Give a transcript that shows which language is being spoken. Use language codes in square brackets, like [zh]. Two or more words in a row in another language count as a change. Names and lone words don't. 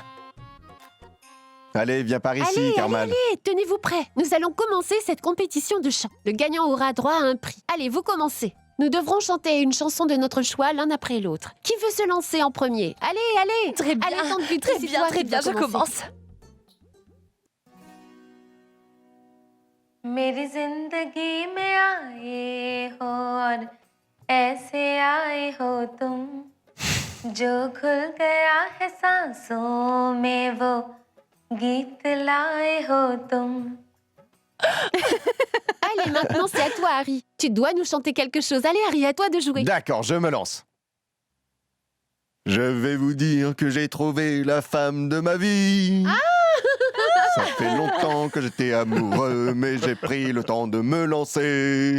[fr] Allez, viens par ici, Carmal. Allez, tenez-vous prêts. Nous allons commencer cette compétition de chant. Le gagnant aura droit à un prix. Allez, vous commencez. Nous devrons chanter une chanson de notre choix l'un après l'autre. Qui veut se lancer en premier? Allez, allez. Très bien, allez, tante Beauty, très c'est bien, toi très qui bien, dois je commencer. commence. [hi] मेरी जिंदगी में आए हो और ऐसे आए हो तुम जो खुल गया है सांसों में वो गीत लाए हो तुम. [fr] Allez, maintenant c'est à toi, Harry. Tu dois nous chanter quelque chose. Allez, Harry, à toi de jouer. D'accord, je me lance. Je vais vous dire que j'ai trouvé la femme de ma vie. Ça fait longtemps que j'étais amoureux, mais j'ai pris le temps de me lancer.